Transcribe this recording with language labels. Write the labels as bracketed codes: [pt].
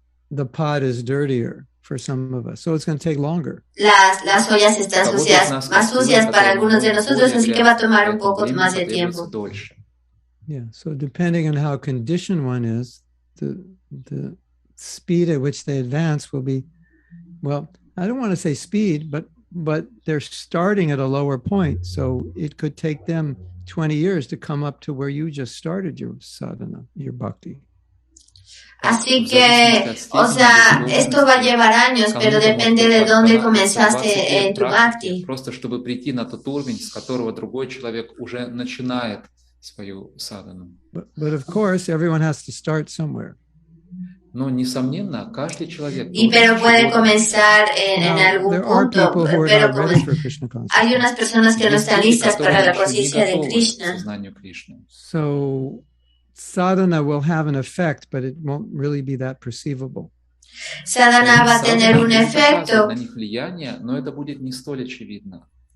[en] The pot is dirtier for some of us, so it's going to take longer. [es] Las ollas están sucias, más sucias para algunos de nosotros, así que va a tomar un poco más de tiempo. [en] Yeah, so depending on how conditioned one is, the speed at which they advance will be, well, I don't want to say speed, but they're starting at a lower point. So it could take them 20 years to come up to where you just started your sadhana, your bhakti. [es] Así que, o sea, esto va a llevar años, pero depende de dónde comenzaste en tu bhakti. [ru] Просто чтобы прийти на тот уровень, с которого другой человек уже начинает свою садхану. [en] But of course, everyone has to start somewhere. [ru] Но, несомненно, каждый человек [es] pero puede comenzar en algún punto, pero hay unas personas que no están listas para la conciencia de Krishna. [en] So, sadhana will have an effect, but it won't really be that perceivable. [es] Sadhana va a tener un efecto. [ru] Но это будет не столь очевидно.